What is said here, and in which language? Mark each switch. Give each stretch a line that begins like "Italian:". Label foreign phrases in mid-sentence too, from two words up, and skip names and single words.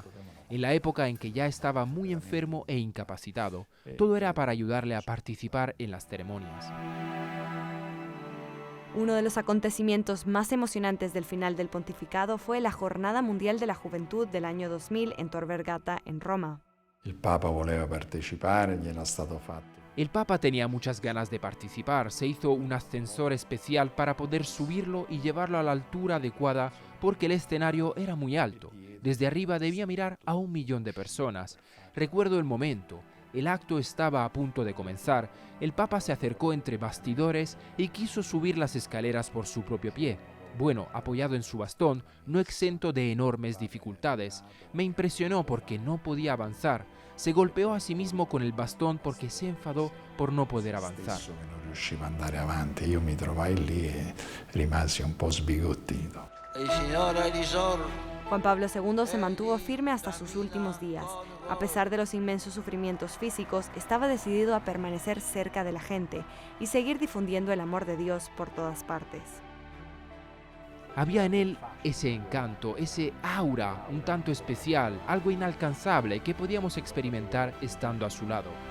Spanish: En la época en que ya estaba muy enfermo e incapacitado, todo era para ayudarle a participar en las ceremonias. Uno de los acontecimientos más emocionantes del final del pontificado fue la Jornada Mundial de la Juventud del año 2000 en Tor Vergata, en Roma.
Italian: Il Papa voleva partecipare, gli era stato fatto.
Spanish: El Papa tenía muchas ganas de participar. Se hizo un ascensor especial para poder subirlo y llevarlo a la altura adecuada porque el escenario era muy alto. Desde arriba debía mirar a 1 millón de personas. Recuerdo el momento. El acto estaba a punto de comenzar. El Papa se acercó entre bastidores y quiso subir las escaleras por su propio pie. Bueno, apoyado en su bastón, no exento de enormes dificultades. Me impresionó porque no podía avanzar. Se golpeó a sí mismo con el bastón porque se enfadó por no poder avanzar.
Italian: Non riusciva ad andare avanti. Io mi trovai lì e rimasi un po' sbigottito. Il Signore risorge.
Spanish: Juan Pablo II se mantuvo firme hasta sus últimos días. A pesar de los inmensos sufrimientos físicos, estaba decidido a permanecer cerca de la gente y seguir difundiendo el amor de Dios por todas partes. Había en él ese encanto, ese aura un tanto especial, algo inalcanzable que podíamos experimentar estando a su lado.